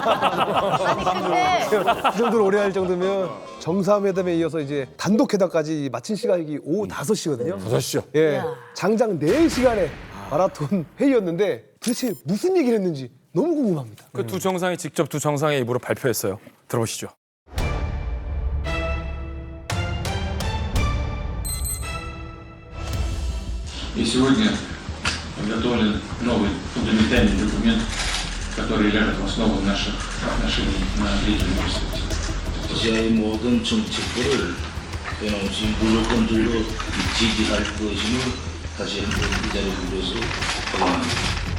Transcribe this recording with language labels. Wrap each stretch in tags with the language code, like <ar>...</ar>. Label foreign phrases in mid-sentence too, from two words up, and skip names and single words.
<ko>그 정도로 오래 할 정도면 정상회담에 이어서 이제 단독 회담까지 마친 시간이 오후 5시거든요. 5시요? 예. 장장 4시간의 마라톤 회의였는데 도대체 무슨 얘기를 했는지 너무 궁금합니다. 그 두 정상이 직접 두 정상의 입으로 발표했어요. 들어보시죠.</ko> <ru>И сегодня подготовлен новый фундаментальный документ, который ляжет в основу наших отношений на длительной перспективе.</ru> <ko>러시아의 모든 정책들을 변함없이 무조건적으로 지지할 것임을 다시 한번 이 자리를 빌어서 확인합니다.</ko>